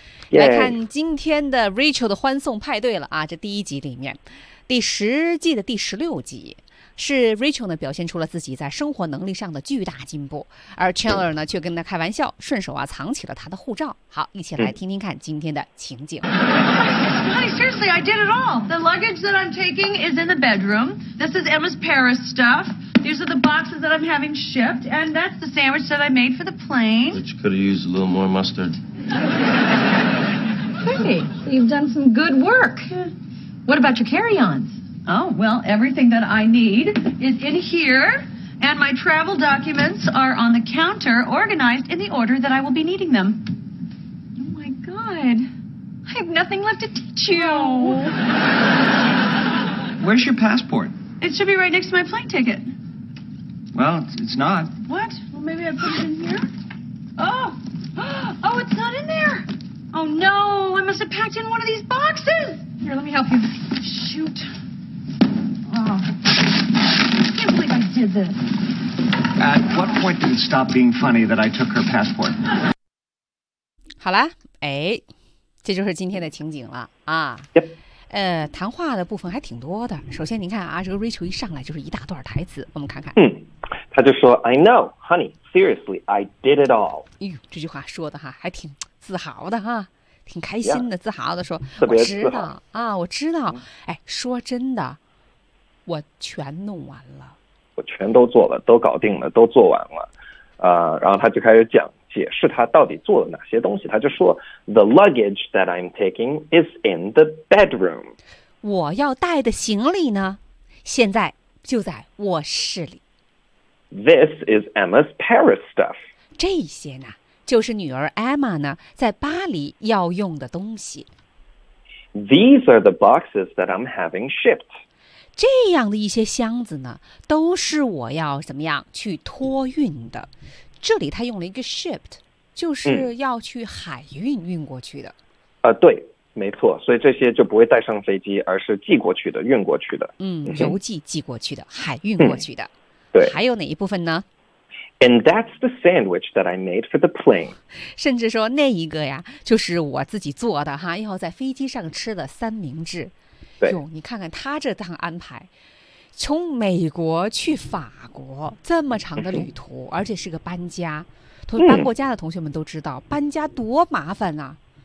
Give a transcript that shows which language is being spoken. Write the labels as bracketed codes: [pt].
[zh] 来看今天的 Rachel 的欢送派对了啊，这第一集里面，第十季的第16集。是 Rachel 呢表现出了自己在生活能力上的巨大进步，而 Chandler 呢却跟他开玩笑，顺手啊藏起了他的护照。好，一起来听听看今天的情景。 [en] Honey, seriously, I did it all. The luggage that I'm taking is in the bedroom. This is Emma's Paris stuff. These are the boxes that I'm having shipped, and that's the sandwich that I made for the plane. Which could have used a little more mustard. Hey, you've done some good work. What about your carry-ons? Oh, well, everything that I need is in here, and my travel documents are on the counter, organized in the order that I will be needing them. Oh, my God. I have nothing left to teach you. Where's your passport? It should be right next to my plane ticket. Well, it's not. What? Well, maybe I put it in here? Oh! Oh, it's not in there! Oh, no! I must have packed in one of these boxes! Here, let me help you. Shoot. Oh, I can't believe I did this. At what point did it stop being funny that I took her passport? [zh] 好了，哎，这就是今天的情景了啊。 [en] Yep. [zh] 谈话的部分还挺多的。首先，您看啊，这个 Rachel 一上来就是一大段台词，我们看看。他就说 [en] ：“I know, honey. Seriously, I did it all.” [zh] 哎呦，这句话说的哈，还挺自豪的哈。挺开心的， [en] yeah. [zh] 自豪的说，特别自豪我知道啊，我知道。哎，说真的。我全弄完了，我全都做了，都搞定了，都做完了，然后他就开始讲解释他到底做了哪些东西。他就说 [en] ，The luggage that I'm taking is in the bedroom。 [zh] 我要带的行李呢，现在就在卧室里。 [en] This is Emma's Paris stuff。 [zh] 这些呢，就是女儿 Emma 呢在巴黎要用的东西。 [en] These are the boxes that I'm having shipped。 [zh] 这样的一些箱子呢都是我要怎么样去托运的。这里他用了一个 shipped，就是要去海运运过去的。对，没错，所以这些就不会带上飞机，而是寄过去的，运过去的。嗯，邮寄寄过去的，海运过去的。对，还有哪一部分呢？ [en] And that's the sandwich that I made for the plane. [zh] 甚至说那一个呀，就是我自己做的哈，要在飞机上吃的三明治。对，你看看他这趟安排，从美国去法国这么长的旅途，而且是个搬家。搬过家的同学们都知道，搬家多麻烦啊！